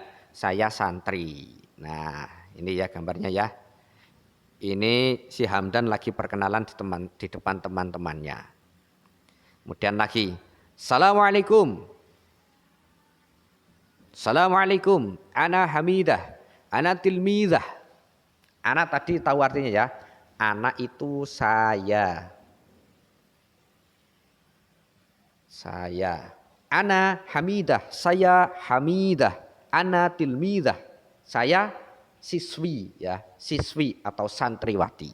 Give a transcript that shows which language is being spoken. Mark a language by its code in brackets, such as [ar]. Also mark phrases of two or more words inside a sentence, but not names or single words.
[id] Saya santri. Nah, ini ya gambarnya ya. Ini si Hamdan lagi perkenalan di depan teman-temannya. Kemudian lagi. Assalamualaikum. [ar] Assalamualaikum. Ana Hamidah. Ana tilmidah. [id] Ana tadi tahu artinya ya. Anak itu saya. Saya. [ar] Ana Hamidah, [id] saya Hamidah. [ar] Ana tilmidah, [id] saya siswi ya, siswi atau santriwati.